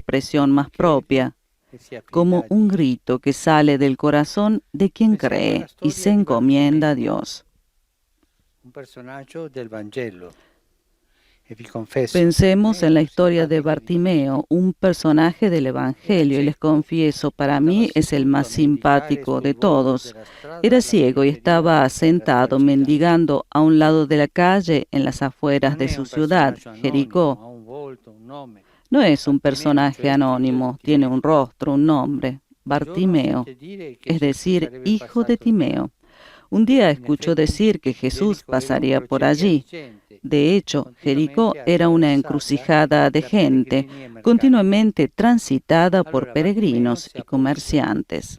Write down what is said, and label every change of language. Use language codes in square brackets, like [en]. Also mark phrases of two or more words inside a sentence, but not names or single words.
[es] expresión más propia, como un grito que sale del corazón de quien cree y se encomienda a Dios. [it] Un personaggio del Vangelo. E vi confesso, [es] Pensemos en la historia de [it] simpatico di tutti. [es] Bartimeo, un personaje del Evangelio, y les confieso, para mí es el más simpático de todos. Era ciego y estaba sentado mendigando a un lado de la calle en las afueras de su ciudad, Jericó. [it] Ha un volto, un nome. [es] No es un personaje anónimo, tiene un rostro, un nombre, Bartimeo, es decir, hijo de Timeo. Un día escuchó decir que Jesús pasaría por allí. De hecho, Jericó era una encrucijada de gente, continuamente transitada por peregrinos y comerciantes.